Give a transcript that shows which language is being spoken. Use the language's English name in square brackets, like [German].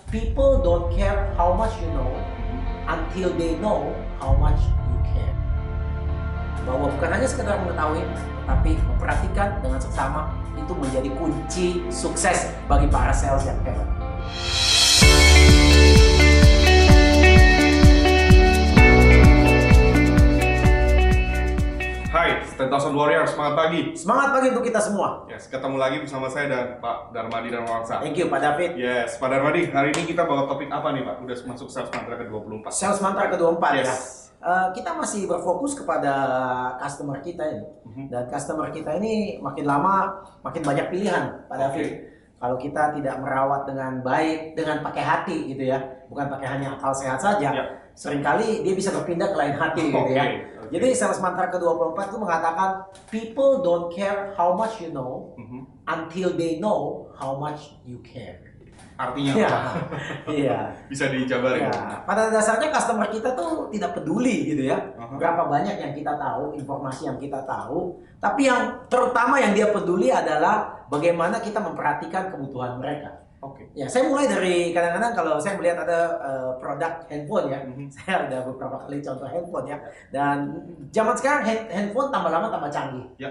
[English] people don't care how much you know until they know how much you care. [Indonesian] Bahwa bukan hanya sekedar mengetahui, tapi memperhatikan dengan seksama itu menjadi kunci sukses bagi para sales yang hebat. Hai, 10,000 Warriors, semangat pagi. Semangat pagi untuk kita semua. Yes, ketemu lagi bersama saya dan Pak Darmadi Darmawangsa. [English] Thank you Pak David. [Indonesian] Yes, Pak Darmadi, hari ini kita bawa topik apa nih Pak? Udah masuk sales mantra ke-24. Sales mantra ke-24 [English] Yes. [Indonesian] ya. Kita masih berfokus kepada customer kita ini. Dan customer kita ini makin lama makin banyak pilihan Pak David. Kalau kita tidak merawat dengan baik, dengan pakai hati gitu ya, bukan pakai hanya akal sehat saja, seringkali dia bisa berpindah ke lain hati gitu ya. Jadi sales mantra ke-24 itu mengatakan [English] people don't care how much you know until they know how much you care. [Indonesian] Artinya Iya. apa? Iya. Bisa dijabarin? Ya, pada dasarnya customer kita tuh tidak peduli gitu ya. Berapa banyak yang kita tahu, informasi yang kita tahu, tapi yang terutama yang dia peduli adalah bagaimana kita memperhatikan kebutuhan mereka. Oke. Ya, saya mulai dari kadang-kadang kalau saya melihat ada produk handphone ya, saya ada beberapa kali contoh handphone ya, dan zaman sekarang handphone tambah lama tambah canggih.